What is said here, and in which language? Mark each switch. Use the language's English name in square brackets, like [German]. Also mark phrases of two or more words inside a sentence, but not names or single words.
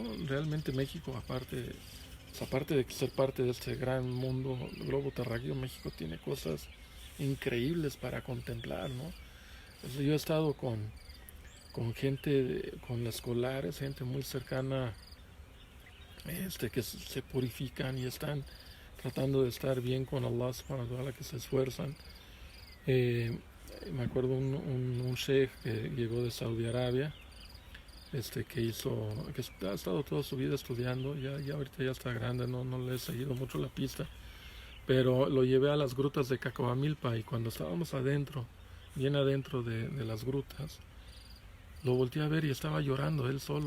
[Spanish] Realmente México, aparte de ser parte de este gran mundo, globo terráqueo, México tiene cosas increíbles para contemplar, ¿no? Entonces, yo he estado con gente, con escolares, gente muy cercana, que se purifican y están tratando de estar bien con [Arabic] الله سبحانه وتعالى, [Spanish] que se esfuerzan. Me acuerdo un sheikh que llegó de Saudi Arabia, que ha estado toda su vida estudiando, ya ahorita ya está grande, no le he seguido mucho la pista, pero lo llevé a las grutas de Cacahuamilpa y cuando estábamos adentro, bien adentro de las grutas, lo volteé a ver y estaba llorando él solo.